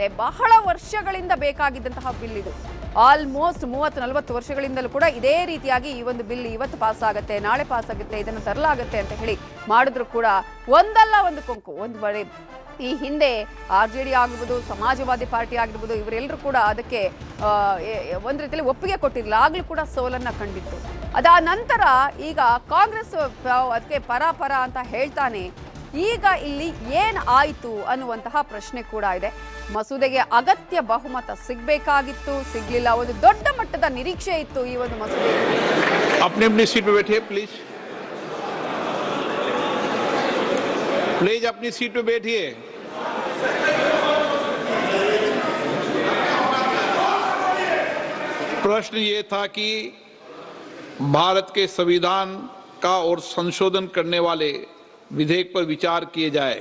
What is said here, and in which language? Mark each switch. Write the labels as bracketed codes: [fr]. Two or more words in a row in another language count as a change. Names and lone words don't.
[kn] ಬಹಳ ವರ್ಷಗಳಿಂದ ಬೇಕಾಗಿದ್ದಂತಹ ಬಿಲ್ ಇದು, ಆಲ್ಮೋಸ್ಟ್ 30-40 ವರ್ಷಗಳಿಂದಲೂ ಕೂಡ ಇದೇ ರೀತಿಯಾಗಿ ಈ ಒಂದು ಬಿಲ್ ಇವತ್ತು ಪಾಸ್ ಆಗುತ್ತೆ, ನಾಳೆ ಪಾಸ್ ಆಗುತ್ತೆ, ಇದನ್ನು ತರಲಾಗುತ್ತೆ ಅಂತ ಹೇಳಿ ಮಾಡಿದ್ರು ಕೂಡ ಒಂದಲ್ಲ ಒಂದು ಕೊಂಕು, ಒಂದು ಬರೀ ಈ ಹಿಂದೆ RJD ಆಗಿರ್ಬೋದು, ಸಮಾಜವಾದಿ ಪಾರ್ಟಿ ಆಗಿರ್ಬೋದು, ಇವರೆಲ್ಲರೂ ಕೂಡ ಅದಕ್ಕೆ ಒಂದು ರೀತಿಯಲ್ಲಿ ಒಪ್ಪಿಗೆ ಕೊಟ್ಟಿರಲಿಲ್ಲ, ಆಗ್ಲೂ ಕೂಡ ಸೋಲನ್ನ ಕಂಡಿತ್ತು. ಅದಾದ ನಂತರ ಈಗ ಕಾಂಗ್ರೆಸ್ ಅದಕ್ಕೆ ಪರ ಅಂತ ಹೇಳ್ತಾನೆ. ಈಗ ಇಲ್ಲಿ ಏನ್ ಆಯಿತು ಅನ್ನುವಂತಹ ಪ್ರಶ್ನೆ ಕೂಡ ಇದೆ. ಮಸೂದೆಗೆ ಅಗತ್ಯ ಬಹುಮತ ಸಿಗಬೇಕಾಗಿತ್ತು, ಸಿಗ್ಲಿಲ್ಲ. ಒಂದು ದೊಡ್ಡ ಮಟ್ಟದ ನಿರೀಕ್ಷೆ ಇತ್ತು ಈ ಒಂದು ಮಸೂದೆ. [hi] अपनी सीट पे बैठिए प्लीज, अपनी सीट पे बैठिए। प्रश्न ये था कि भारत के संविधान का और संशोधन करने वाले विधेयक पर विचार किए जाए।